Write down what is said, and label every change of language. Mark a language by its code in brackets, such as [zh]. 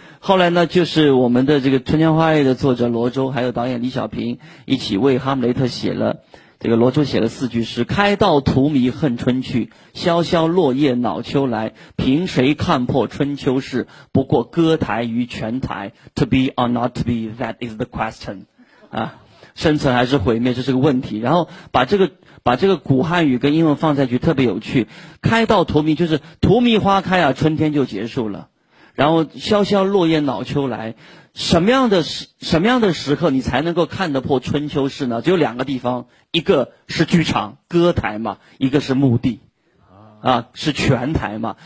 [zh] 后来呢，就是我们的这个《春江花月》的作者罗周，还有导演李小平一起为哈姆雷特写了。这个罗周写了四句诗：开道荼蘼恨春去，萧萧落叶恼秋来，凭谁看破春秋事，不过歌台与泉台。 [en] To be or not to be, that is the question 啊， [zh] 生存还是毁灭，这是个问题。然后把这个古汉语跟英文放在一起特别有趣。开道荼蘼就是荼蘼花开啊，春天就结束了，然后萧萧落叶恼秋来，什么样的时刻你才能够看得破春秋事呢？只有两个地方，一个是剧场歌台嘛，一个是墓地啊，是泉台嘛。